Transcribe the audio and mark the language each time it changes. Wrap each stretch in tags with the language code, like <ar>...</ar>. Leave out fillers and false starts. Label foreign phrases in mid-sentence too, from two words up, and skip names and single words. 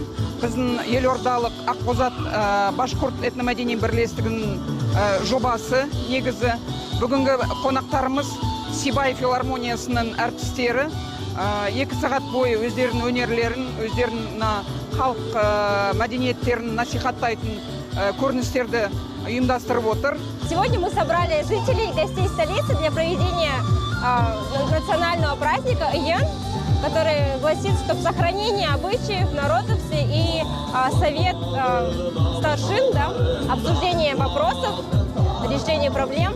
<kk>Біздің елордалық Ақбозат башқұрт этномәдени бірлестігінің жобасы негізі. Бүгінгі қонақтарымыз Сибай филармониясының әртістері 2 сағат бойы өздерінің өнерлерін, өздерінің халық мәдениеттерін насихаттайтын көріністерді ұйымдастырып отыр.</kk> <ru>Сегодня мы собрали жителей и гостей столицы для проведения национального праздника Иен, который гласит, что сохранение обычаев, народности и совет старшин, обсуждение вопросов, решение проблем.</ru>